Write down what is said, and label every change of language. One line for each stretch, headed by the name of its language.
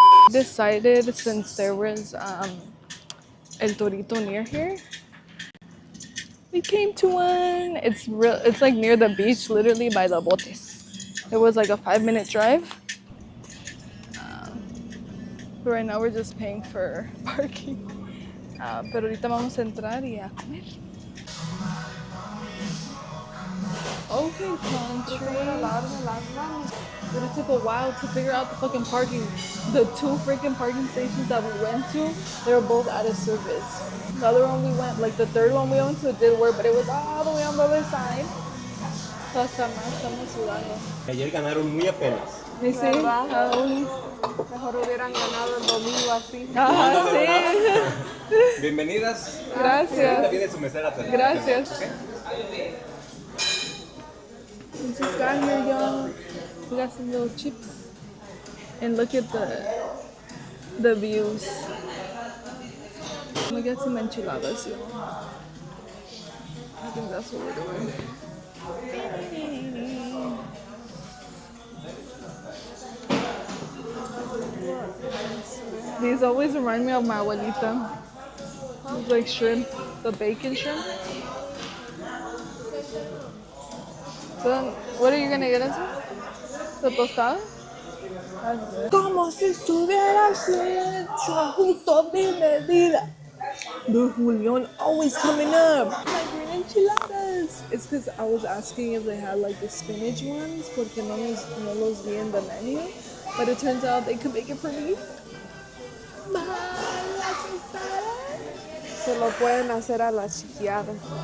English: Decided since there was El Torito near here, we came to one. It's like near the beach, literally by the botes. It was like a 5-minute drive. But right now we're just paying for parking.
Spanish: Pero ahorita vamos a entrar y a comer.
English: Okay, country. But it took a while to figure out the fucking parking. The 2 freaking parking stations that we went to, they were both out of service. The other one we went, like the third one we went to, it did work, but it was all the way on the other side.
Spanish: So hasta más estamos sudando. Ayer ganaron muy apenas. ¿Y sí? ¿Verdad? Aún. Mejor hubieran ganado el domingo así. Ah, sí. Bienvenidas. Ahorita Gracias. viene su mesera a atender. Gracias. ¿Ok?
English: We just got here, y'all. We got some little chips. And look at the views. I'm gonna get some enchiladas, y'all. I think that's what we're doing. These always remind me of my abuelita. It's like shrimp, the bacon shrimp. So, what are you gonna get us? The tostada?
Spanish: Como si estuvieras hecho justo mi medida.
English: The Julian always coming up. My green enchiladas. It's because I was asking if they had like the spinach ones,
Spanish: porque no los vi en
English: the menu. But it turns out they could make it for me.
Spanish: Las tostadas. Se lo pueden hacer a la chiquiada.